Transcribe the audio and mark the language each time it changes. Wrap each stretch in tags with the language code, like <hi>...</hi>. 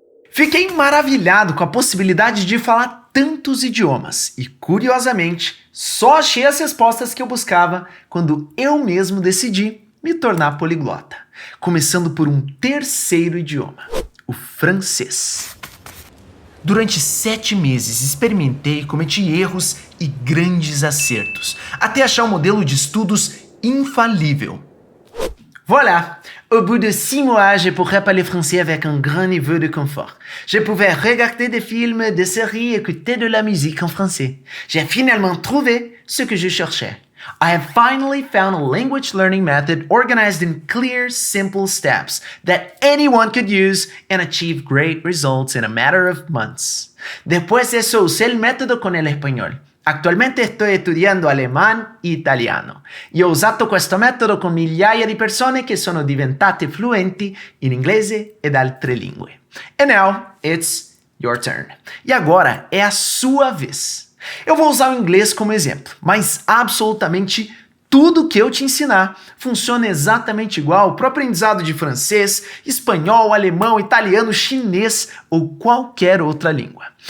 <pt>Fiquei maravilhado com a possibilidade de falar tantos idiomas e, curiosamente, só achei as respostas que eu buscava quando eu mesmo decidi me tornar poliglota, começando por um terceiro idioma, o francês. Durante 7 meses experimentei, cometi erros e grandes acertos, até achar um modelo de estudos infalível.</pt> <fr>Voilà! Au bout de 6 mois, je pourrais parler français avec un grand niveau de confort. Je pouvais regarder des films, des séries, écouter de la musique en français. J'ai finalement trouvé ce que je cherchais.</fr> <en>I have finally found a language learning method organized in clear, simple steps that anyone could use and achieve great results in a matter of months.</en> <es>Después de eso, usé el método con el español. Actualmente estoy estudiando alemán e italiano.</es> <it>E ho usato questo metodo con migliaia di persone che sono diventate fluenti in inglese ed altre lingue.</it> <en>And now, it's your turn.</en> <pt>E agora é a sua vez. Eu vou usar o inglês como exemplo, mas absolutamente tudo que eu te ensinar funciona exatamente igual para o aprendizado de francês, espanhol, alemão, italiano, chinês ou qualquer outra língua.</pt>